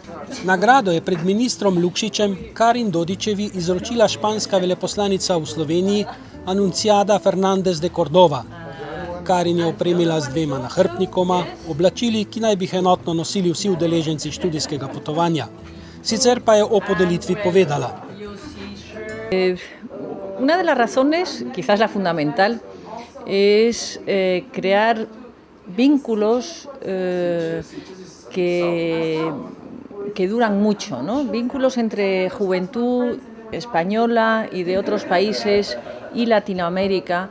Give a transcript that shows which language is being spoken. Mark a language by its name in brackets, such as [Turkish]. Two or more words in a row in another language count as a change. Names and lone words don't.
[Slovenian] Nagrado je pred ministrom Lukšičem Karin Dodičevi izročila španska veleposlanica v Sloveniji Anunciada Fernández de Cordova. Karin je opremila z 2 nahrbtnikoma, oblačili, ki naj bi jih enotno nosili vsi udeleženci študijskega potovanja. Sicer pa je o podelitvi povedala. [Spanish] Una de las razones, quizás la fundamental, es crear vínculos que duran mucho, ¿no? Vínculos entre juventud española y de otros países y Latinoamérica.